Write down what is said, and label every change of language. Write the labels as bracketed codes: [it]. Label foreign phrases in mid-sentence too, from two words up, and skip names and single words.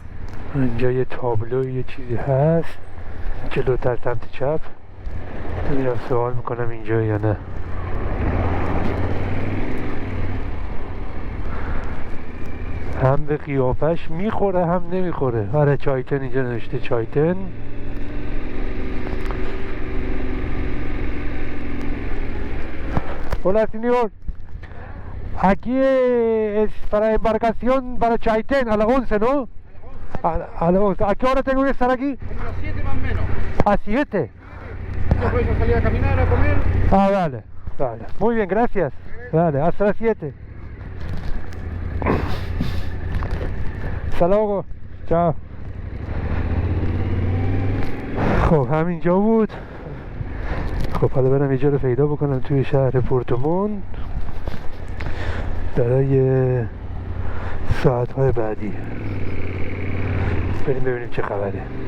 [fa] اینجا یه تابلو یه چیزی هست جلوتر سمت چپ. میرم سوال میکنم اینجا یا نه. هم به قیافش میخوره هم نمیخوره. آره چایتن اینجا نوشته چایتن. [es] Hola señor, aquí es para embarcación para Chaitén a las 11, ¿no? A las 11. ¿A qué hora tengo que estar aquí? Como a las 7 más o menos. ¿A 7? Ya podéis salir a caminar, a comer. Ah, vale, vale. Muy bien, gracias. Vale, hasta las 7. Hasta luego. Chao. [fa] خب همینجا بود. خب حالا برم یه جا رو پیدا بکنم توی شهر پورتوموند برای ساعت‌های بعدی. بریم ببینیم چه خبره.